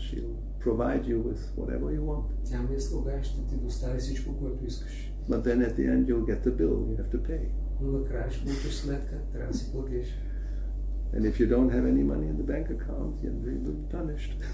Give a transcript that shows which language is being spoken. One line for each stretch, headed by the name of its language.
English: She'll provide you with whatever you want.
Bulgarian: Тя ми е слуга и ще ти достави всичко, което искаш.
English: But then at the end you'll get the bill. You have to pay.
Bulgarian: Но накрая ще получиш сметка, трябва да си платиш.
English: And if you don't have any money in the bank account, you'll be punished.